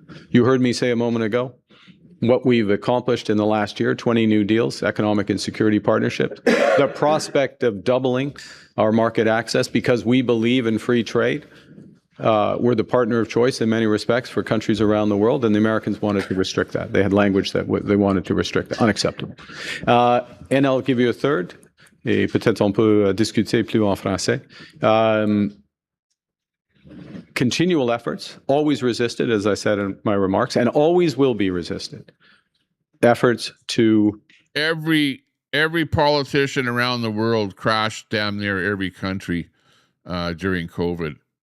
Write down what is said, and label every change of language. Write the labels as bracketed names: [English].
[English] You heard me say a moment ago what we've accomplished in the last year: 20 new deals, economic and security partnerships. The prospect of doubling our market access because we believe in free trade. We're the partner of choice in many respects for countries around the world, and the Americans wanted to restrict that. They had language that they wanted to restrict that. Unacceptable. And I'll give you a third, [French] et peut-être on peut discuter plus en français. [English] Continual efforts, always resisted, as I said in my remarks, and always will be resisted. Efforts to... Every politician around the world crashed damn near every country during COVID.